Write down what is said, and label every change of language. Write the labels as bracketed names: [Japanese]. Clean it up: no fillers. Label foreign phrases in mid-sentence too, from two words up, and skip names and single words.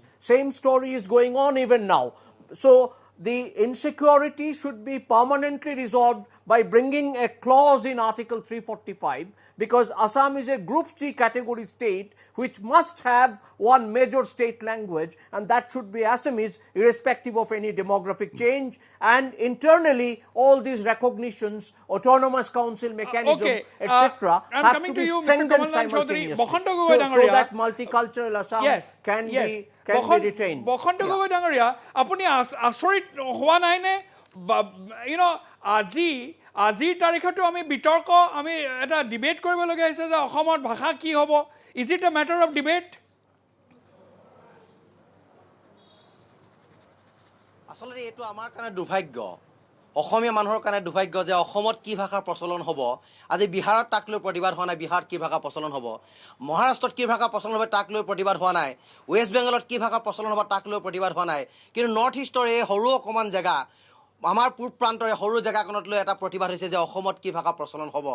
[English] Same story is going on even now. So the insecurity should be permanently resolved by bringing a clause in Article 345, because Assam is a Group C category state which must have one major state language, and that should be Assamese, irrespective of any demographic change. And internally, all these recognitions, autonomous council mechanism, etc., have to be strengthened simultaneously, so that multicultural Assam can be retained. [Assamese] বকন্ত গগৈ ডাঙৰীয়া, আপুনি আচৰিত হোৱা নাই নে, আজিৰ তাৰিখতো আমি বিতৰ্ক আমি এটা ডিবেট কৰিবলগীয়া হৈছে যে অসমৰ ভাষা কি হ'ব. [English] Is it a matter of debate? [Assamese] আচলতে এইটো আমাৰ কাৰণে দুৰ্ভাগ্য, অসমীয়া মানুহৰ কাৰণে দুৰ্ভাগ্য যে অসমত কি ভাষাৰ প্ৰচলন হ'ব, আজি বিহাৰত তাক লৈ প্ৰতিবাদ হোৱা নাই, বিহাৰত কি ভাষা প্ৰচলন হ'ব, মহাৰাষ্ট্ৰত কি ভাষা প্ৰচলন হ'ব তাক লৈ প্ৰতিবাদ হোৱা নাই, ৱেষ্ট বেংগলত কি ভাষা প্ৰচলন হ'ব তাক লৈ প্ৰতিবাদ হোৱা নাই, কিন্তু নৰ্থ ইষ্টৰ এই সৰু অকণমান জেগা, আমাৰ পূব প্ৰান্তৰ সৰু জেগাখনত লৈ এটা প্ৰতিবাদ হৈছে যে অসমত কি ভাষা প্ৰচলন হ'ব.